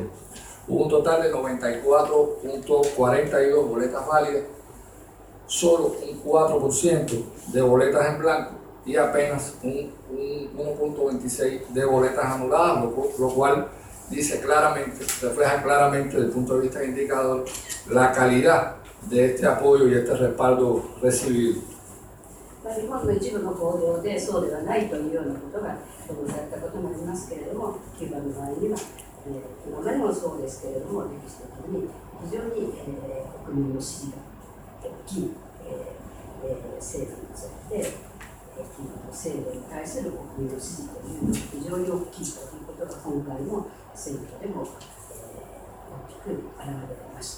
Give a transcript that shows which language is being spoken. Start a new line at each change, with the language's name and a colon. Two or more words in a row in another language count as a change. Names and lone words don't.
Spanish: Hubo un total de 94.42 boletas válidas, solo un 4% de boletas en blanco y apenas un 1.26 de boletas anuladas, lo cual dice claramente, refleja claramente desde el punto de vista del indicador la calidad de este apoyo y este respaldo recibido.
Japanese: 日本の一部の報道でそうではないというようなことが報道されたこともありますけれども、キューバの場合には、今までもそうですけれども、歴史的に非常に、国民の支持が大きい、政府について、キューバの制度に対する国民の支持というのが非常に大きいということが今回の選挙でも、大きく現れました。